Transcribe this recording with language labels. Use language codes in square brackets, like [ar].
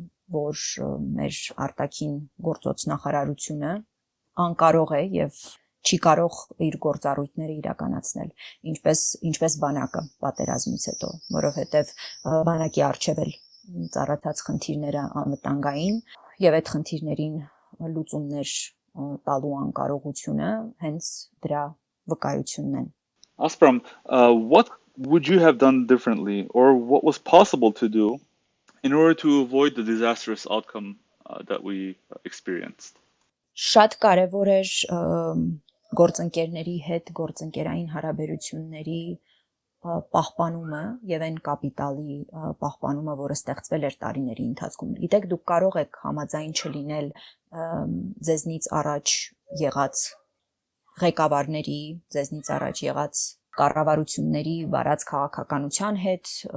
[hy] որ մեր արտաքին գործոց նախարարությունը անկարող է եւ չի կարող իր գործառույթները իրականացնել, ինչպես բանակը պատերազմից հետո, որովհետեւ բանակի արժեվ էլ ծառայած խնդիրները անվտանգային եւ այդ խնդիրներին լուծումներ տալու անկարողությունը հենց դրա վկայությունն են։ [en] Aspram, what would you have done differently, or what was possible to do in order to avoid the disastrous outcome that we experienced? [hy] Շատ կարևոր էր գործընկերների հետ գործընկերային հարաբերությունների պահպանումը եւ այն կապիտալի պահպանումը, որը ստեղծվել էր տարիների ընթացքում։ Գիտեք, դուք կարող եք համաձայն չլինել ձեզնից առաջ եղած ղեկավարների, ձեզնից առաջ եղած կառավարությունների վարած քաղաքականության հետ